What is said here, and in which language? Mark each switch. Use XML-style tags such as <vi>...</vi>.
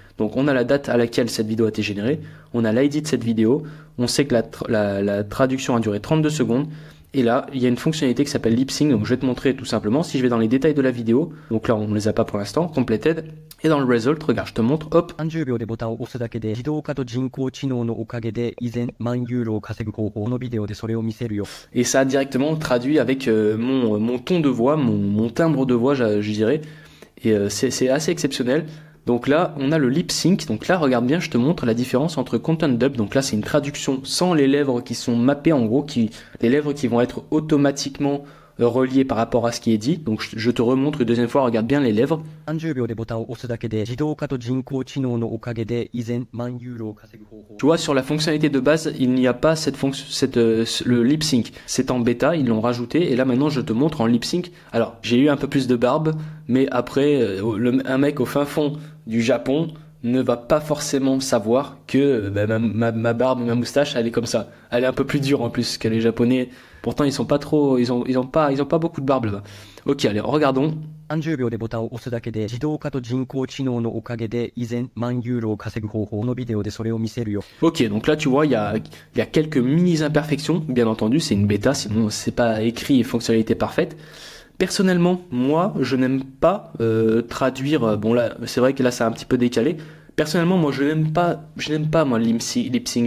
<fr>Donc on a la date à laquelle cette vidéo a été générée, on a l'ID de cette vidéo, on sait que la traduction a duré 32 secondes. Et là, il y a une fonctionnalité qui s'appelle Lip Sync, donc je vais te montrer tout simplement. Si je vais dans les détails de la vidéo, donc là on ne les a pas pour l'instant, completed, et dans le result, regarde, je te montre, hop.</fr> <ja>30秒でボタンを押すだけで自動化と人工知能のおかげで以前万ユーロを稼ぐ方法のビデオでそれを見せるよ。</ja> <fr>Et ça a directement traduit avec mon ton de voix, mon timbre de voix, je dirais. Et c'est assez exceptionnel. Donc là, on a le lip sync. Donc là, regarde bien, je te montre la différence entre content dub. Donc là, c'est une traduction sans les lèvres qui sont mappées, en gros, les lèvres qui vont être automatiquement reliées par rapport à ce qui est dit. Donc je te remontre une deuxième fois, regarde bien les lèvres.</fr> <ja>30秒でボタンを押すだけで自動化と人工知能のおかげで以前万ユーロを稼ぐ方法。</ja> <fr>Tu vois, sur la fonctionnalité de base, il n'y a pas le lip sync. C'est en bêta, ils l'ont rajouté. Et là, maintenant, je te montre en lip sync. Alors, j'ai eu un peu plus de barbe, mais après, un mec au fin fond du Japon ne va pas forcément savoir que ma barbe et ma moustache, elle est comme ça. Elle est un peu plus dure en plus que les Japonais. Pourtant, ils sont pas trop, ils ont pas beaucoup de barbe là-bas. Ok, allez, regardons.</fr> <ja>30秒でボタンを押すだけで自動化と人工知能のおかげで以前万ユーロを稼ぐ方法のビデオでそれを見せるよ。</ja> <fr>Ok, donc là tu vois, il y a quelques mini imperfections, bien entendu, c'est une bêta, sinon c'est pas écrit et fonctionnalité parfaite. Personnellement, moi, je n'aime pas traduire. Bon là, c'est vrai que là, c'est un petit peu décalé. Personnellement, moi, je n'aime pas moi lip sync.</fr>